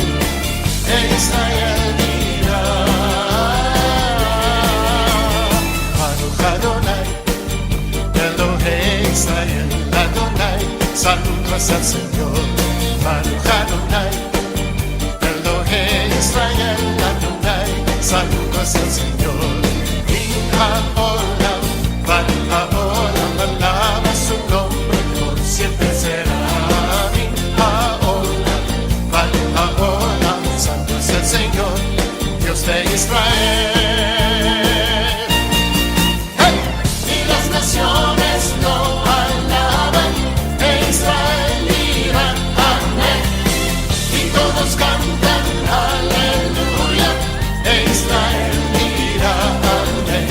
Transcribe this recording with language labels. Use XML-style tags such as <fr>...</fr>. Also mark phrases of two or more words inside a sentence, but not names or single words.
<es>E Israel mira.</es> <he>ברוך אדוני, אלוהי ישראל, אדוני,</he> <es>santo es el Señor.</es> <he>ברוך אדוני, אלוהי ישראל, אדוני,</he> <es>santo es el Señor.</es> <he>מן העולם, ועד העולם,</he> <es>alaba su nombre, por siempre será.</es> <he>מן העולם, ועד העולם,</he> <es>santo es el Señor, Dios de Israel. ¡Hey! Y las naciones lo alaban, e Israel mira, amén. Y todos cantan, aleluya, e Israel mira, amén.</es>